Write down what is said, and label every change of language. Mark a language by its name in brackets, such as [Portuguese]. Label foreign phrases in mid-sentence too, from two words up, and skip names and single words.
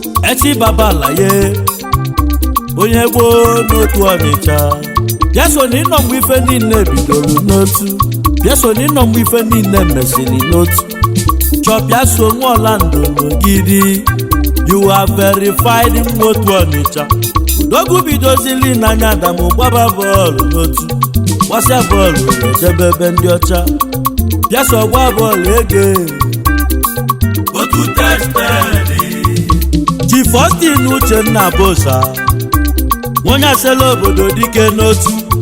[Igbo] Echi baba alaye. Onye gboo n'otu Ọnịcha. Bịa so na ịnọ mgbe ife niile bidoro n'otu. Bịa so na ịnọ mgbe ife niile mesịrị n'otu. Chọ bịa so nwa Orlando n'ogidi. [English] You are verified [Igbo] nwa otu Ọnịcha. Odogwu bidozili n'anya Adamu gbaba bọọlụ n'otu. Gbasịa bọọlụ ejebe ebe ndị ọcha. Bịa so gba bọọlụ ege. Otu tested. Chief Austin Uchenna Bosa. Onye asịla obodo dike n'otu.